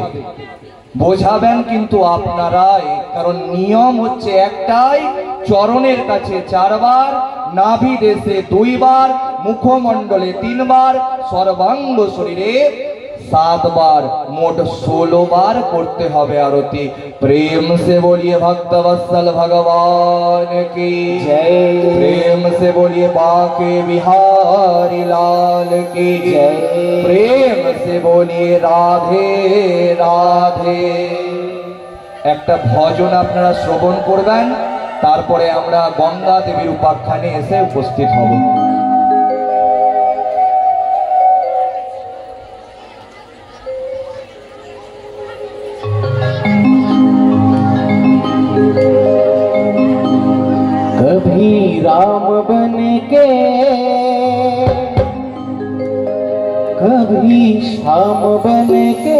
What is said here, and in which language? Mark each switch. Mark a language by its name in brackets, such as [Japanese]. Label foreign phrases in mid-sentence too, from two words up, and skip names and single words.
[Bangla] বোঝাবেন কিন্তু আপনারাই, কারণ নিয়ম হচ্ছে একটাই, চরণের কাছে 4 বার, নাভি দেশে 2 বার, মুখমণ্ডলে 3 বার, সর্বাঙ্গ শরীরে 7 বার, মোট 16 বার করতে হবে আরতি। [Hindi] प्रेम से बोलिए भक्तवत्सल भगवान की जय, प्रेम से बोलिए बाके बिहारी लाल की जय, प्रेम से बोलिए राधे राधे। [Bangla] একটা ভজন আপনারা শ্রবণ করবেন, তারপরে আমরা গঙ্গা দেবীর উপাখ্যানে এসে উপস্থিত হব। [Hindi] कभी राम बन के कभी श्याम बन के